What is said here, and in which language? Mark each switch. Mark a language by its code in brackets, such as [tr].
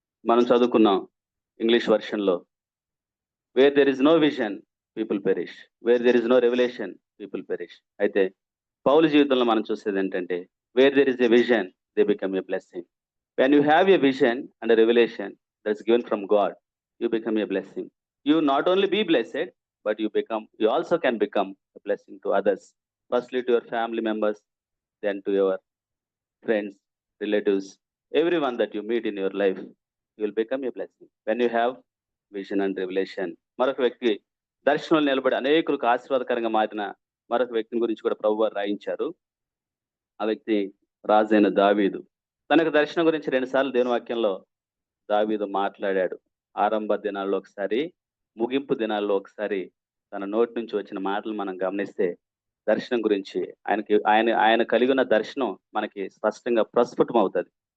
[te] మనం చదువుకున్నాం English వర్షన్లో, [en] Where there is no vision people perish, where there is no revelation people perish. [te] అయితే పౌలు జీవితంలో మనం చూసేది ఏంటంటే, [en] Where there is a vision they become a blessing. When you have a vision and a revelation that's given from God, you become a blessing. You not only be blessed, but you also can become a blessing to others. Firstly to your family members, then to your friends, relatives, everyone that you meet in your life, you will become a blessing. When you have vision and revelation. [te] మరొక వ్యక్తి దర్శనంలో నిలబడి అనేకులకు ఆశీర్వాదకరంగా మారిన మరొక వ్యక్తిని గురించి కూడా ప్రభువారు రాయించారు. ఆ వ్యక్తి రాజైన దావీదు. తన యొక్క దర్శనం గురించి 2 సార్లు దేవుని వాక్యంలో దావీదు మాట్లాడాడు. ఆరంభ దినాల్లో ఒకసారి, ముగింపు దినాల్లో ఒకసారి తన నోటి నుంచి వచ్చిన మాటలు మనం గమనిస్తే దర్శనం గురించి ఆయన కలిగి ఉన్న దర్శనం మనకి స్పష్టంగా ప్రస్ఫుటం అవుతుంది.